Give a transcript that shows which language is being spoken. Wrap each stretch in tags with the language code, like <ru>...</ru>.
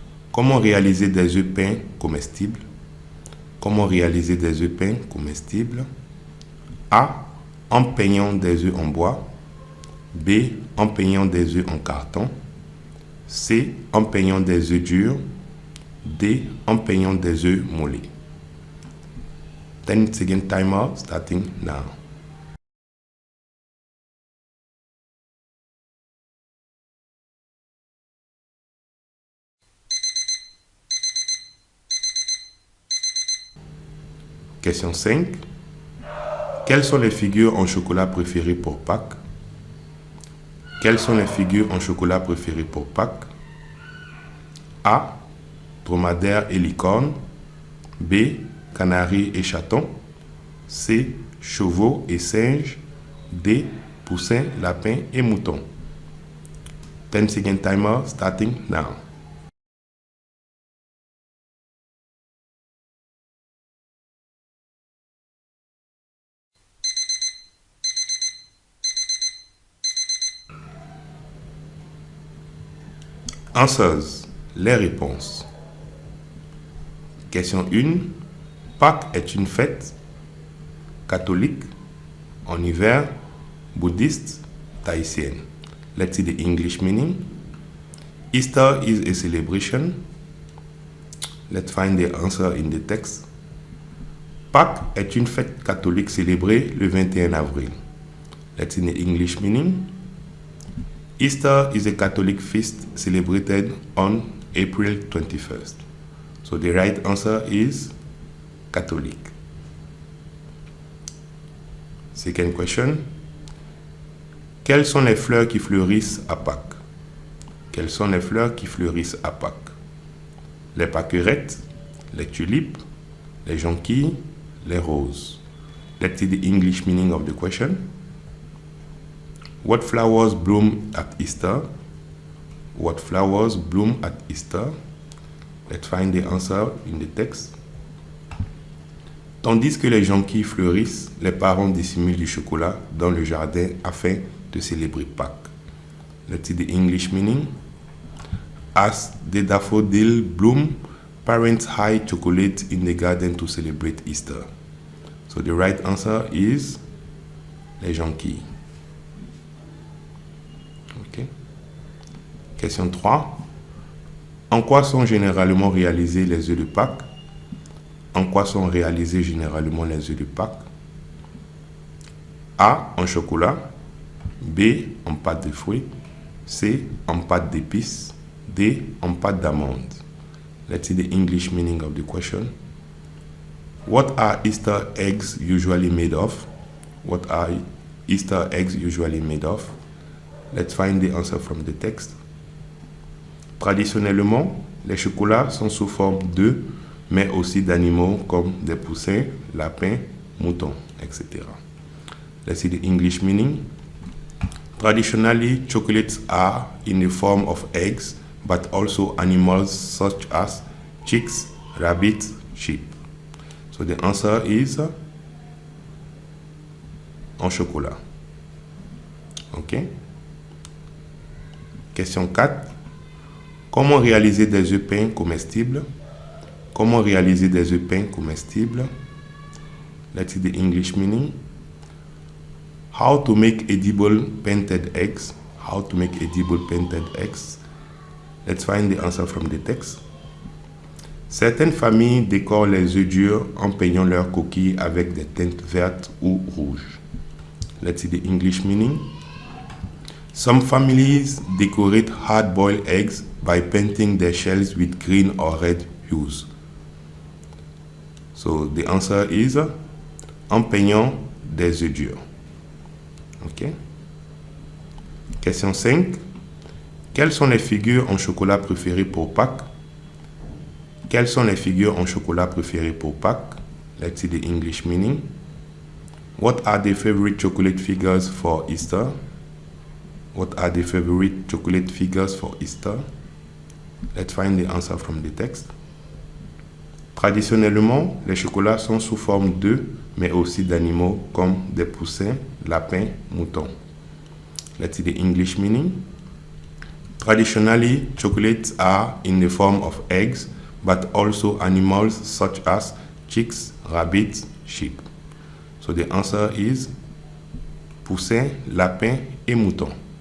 <fr>Comment réaliser des œufs peints comestibles? Comment réaliser des œufs peints comestibles? A. En peignant des œufs en bois. B. En peignant des œufs en carton. C. En peignant des œufs durs. D. En peignant des œufs mollets.</fr> <en>10 second timer starting now. Question 5.</en> <fr>Quelles sont les figures en chocolat préférées pour Pâques? Quelles sont les figures en chocolat préférées pour Pâques? A. Dromadaire et licorne. B. Canari et chaton. C. Chevaux et singes. D. Poussins, lapins et moutons.</fr> <en>10 second timer starting now. Answers.</en> <fr>Les réponses.</fr> <en>Question 1.</en> <fr>Pâques est une fête. catholique, en hiver, bouddhiste, tahitienne.</fr> <en>Let's see the English meaning. Easter is a celebration. Let's find the answer in the text.</en> <fr>Pâques est une fête catholique célébrée le 21 avril.</fr> <en>Let's see the English meaning. Easter is a Catholic feast celebrated on April 21st. So the right answer is Catholic. Second question.</en> <fr>Quelles sont les fleurs qui fleurissent à Pâques? Quelles sont les fleurs qui fleurissent à Pâques? Les pâquerettes, les tulipes, les jonquilles, les roses.</fr> <en>Let's see the English meaning of the question. What flowers bloom at Easter? What flowers bloom at Easter? Let's find the answer in the text.</en> <fr>Tandis que les jonquilles fleurissent, les parents dissimulent du chocolat dans le jardin afin de célébrer Pâques.</fr> <en>Let's see the English meaning. As the daffodil bloom, parents hide chocolate in the garden to celebrate Easter. So the right answer is</en> <fr>les jonquilles.</fr> <en>Okay. Question 3.</en> <fr>En quoi sont généralement réalisés les œufs de Pâques? En quoi sont réalisés généralement les œufs de Pâques? A. En chocolat. B. En pâte de fruits. C. En pâte d'épices. D. En pâte d'amande.</fr> <en>Let's see the English meaning of the question. What are Easter eggs usually made of? What are Easter eggs usually made of? Let's find the answer from the text.</en> <fr>Traditionnellement, les chocolats sont sous forme d'œufs, mais aussi d'animaux comme des poussins, lapins, moutons, etc.</fr> <en>Let's see the English meaning. Traditionally, chocolates are in the form of eggs, but also animals such as chicks, rabbits, sheep. So the answer is</en> <fr>en chocolat.</fr> <en>Ok. Question 4.</en> <fr>Comment réaliser des œufs peints comestibles? Comment réaliser des œufs peints comestibles?</fr> <en>Let's see the English meaning. How to make edible painted eggs. How to make edible painted eggs. Let's find the answer from the text.</en> <fr>Certaines familles décorent les œufs durs en peignant leurs coquilles avec des teintes vertes ou rouges.</fr> <en>Let's see the English meaning. Some families decorate hard-boiled eggs by painting their shells with green or red hues. So the answer is</en> <fr>en peignant des œufs durs.</fr> <en>Ok. Question 5.</en> <fr>Quelles sont les figures en chocolat préférées pour Pâques? Quelles sont les figures en chocolat préférées pour Pâques?</fr> <en>Let's see the English meaning. What are the favorite chocolate figures for Easter? What are the favorite chocolate figures for Easter? Let's find the answer from the text.</en> <fr>Traditionnellement, les chocolats sont sous forme d'œufs, mais aussi d'animaux comme des poussins, lapins, moutons.</fr> <en>Let's see the English meaning. Traditionally, chocolates are in the form of eggs, but also animals such as chicks, rabbits, sheep. So the answer is</en> <fr>poussins, lapins et moutons.</fr>